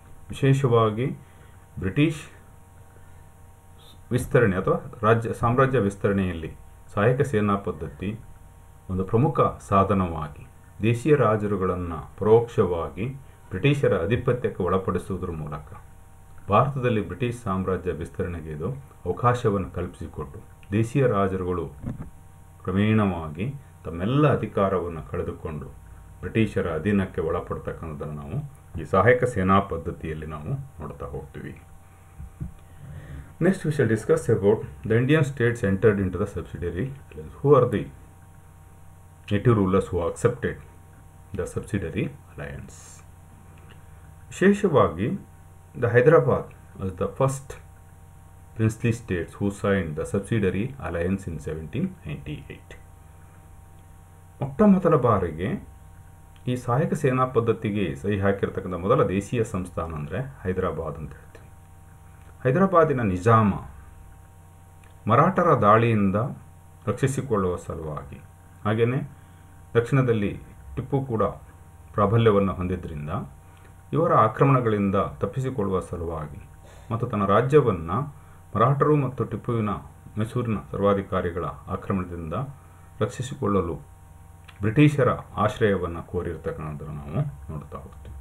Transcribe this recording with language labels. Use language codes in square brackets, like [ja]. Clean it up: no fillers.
[kn] ವಿಶೇಷವಾಗಿ ಬ್ರಿಟಿಷ್ ವಿಸ್ತರಣೆ ಅಥವಾ ಸಾಮ್ರಾಜ್ಯ ವಿಸ್ತರಣೆಯಲ್ಲಿ ಸಹಾಯಕ ಸೇನಾ ಪದ್ಧತಿ ಒಂದು ಪ್ರಮುಖ ಸಾಧನವಾಗಿ ದೇಶೀಯ ರಾಜರುಗಳನ್ನು ಪರೋಕ್ಷವಾಗಿ ಬ್ರಿಟಿಷರ ಆಧಿಪತ್ಯಕ್ಕೆ ಒಳಪಡಿಸುವುದರ ಮೂಲಕ ಭಾರತದಲ್ಲಿ ಬ್ರಿಟಿಷ್ ಸಾಮ್ರಾಜ್ಯ ವಿಸ್ತರಣೆಗೆ ಇದು ಅವಕಾಶವನ್ನು ಕಲ್ಪಿಸಿಕೊಟ್ಟು ದೇಶೀಯ ರಾಜರುಗಳು ಕ್ರಮೇಣವಾಗಿ ತಮ್ಮೆಲ್ಲ ಅಧಿಕಾರವನ್ನು ಕಳೆದುಕೊಂಡು ಬ್ರಿಟಿಷರ ಅಧೀನಕ್ಕೆ ಒಳಪಡ್ತಕ್ಕಂಥದ್ದನ್ನು ನಾವು ಈ ಸಹಾಯಕ ಸೇನಾ ಪದ್ಧತಿಯಲ್ಲಿ ನಾವು ನೋಡ್ತಾ ಹೋಗ್ತೀವಿ. [en] Next we shall discuss about the Indian states entered into the subsidiary alliance. Who are the native rulers who accepted the subsidiary alliance? [kn] ವಿಶೇಷವಾಗಿ [en] the Hyderabad was the first princely states who signed the subsidiary alliance in 1798. [kn] ಮೊಟ್ಟಮೊದಲ ಬಾರಿಗೆ ಈ ಸಹಾಯಕ ಸೇನಾ ಪದ್ಧತಿಗೆ ಸಹಿ ಹಾಕಿರ್ತಕ್ಕಂಥ ಮೊದಲ ದೇಶೀಯ ಸಂಸ್ಥಾನ ಅಂದರೆ ಹೈದರಾಬಾದ್ ಅಂತ ಹೇಳ್ತೀವಿ. ಹೈದರಾಬಾದಿನ ನಿಜಾಮ ಮರಾಠರ ದಾಳಿಯಿಂದ ರಕ್ಷಿಸಿಕೊಳ್ಳುವ ಸಲುವಾಗಿ, ಹಾಗೆಯೇ ದಕ್ಷಿಣದಲ್ಲಿ ಟಿಪ್ಪು ಕೂಡ ಪ್ರಾಬಲ್ಯವನ್ನು ಹೊಂದಿದ್ದರಿಂದ ಇವರ ಆಕ್ರಮಣಗಳಿಂದ ತಪ್ಪಿಸಿಕೊಳ್ಳುವ ಸಲುವಾಗಿ ಮತ್ತು ತನ್ನ ರಾಜ್ಯವನ್ನು ಮರಾಠರು ಮತ್ತು ಟಿಪ್ಪುವಿನ ಮೈಸೂರಿನ ಸರ್ವಾಧಿಕಾರಿಗಳ ಆಕ್ರಮಣದಿಂದ ರಕ್ಷಿಸಿಕೊಳ್ಳಲು ಬ್ರಿಟಿಷರ ಆಶ್ರಯವನ್ನು ಕೋರಿರ್ತಕ್ಕಂಥದ್ದನ್ನು ನಾವು ನೋಡ್ತಾ ಹೋಗ್ತೀವಿ.